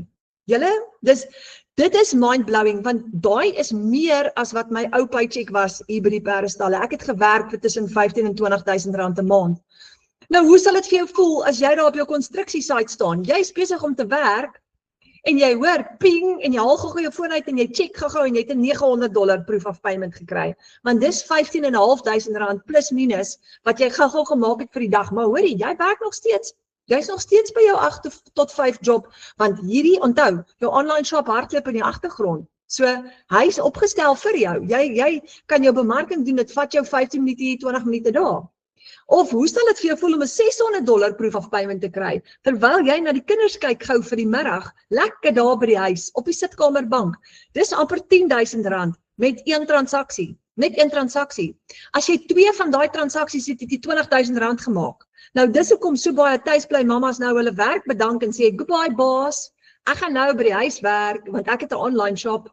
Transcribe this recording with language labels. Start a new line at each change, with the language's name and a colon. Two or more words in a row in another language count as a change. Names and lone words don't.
Afrikaans: Julle, dit is mind-blowing, want daai is meer as wat my ou paycheck was hier by die perdestalle. Ek het gewerk vir tussen 15 en 20.000 rand 'n maand. Nou, hoe sal dit vir jou voel as jy daar op jou konstruksiesite staan? Jy is besig om te werk en jy hoor ping en jy haal gou jou foon uit en jy check gou en jy het 'n $900
English: proof of payment
Afrikaans: gekry. Want dis 15.500 rand plus minus wat jy gou gemaak het vir die dag. Maar hoorie, jy werk nog steeds. Jy's nog steeds by jou 8 tot 5 job, want hierdie, onthou, jou
English: online shop
Afrikaans: hardloop in die agtergrond. So, hy's opgestel vir jou. Jy kan jou bemarking doen, dit vat jou 15 minute hier, 20 minute daar. Of hoe sal dit vir jou voel om 'n $600
English: proof of payment
Afrikaans: te kry, terwyl jy na die kinders kyk gou vir die middag, lekker daar by die huis, op die sitkamerbank. Dis amper 10.000 rand met een transaksie. Net een transaksie. As jy 2 van daai transaksies het jy 20.000 rand gemaak. Nou dis hoekom so baie tuisbly mamas nou hulle werk bedank en sê, goodbye baas, ek gaan nou by die huis werk, want ek het 'n
English: online shop.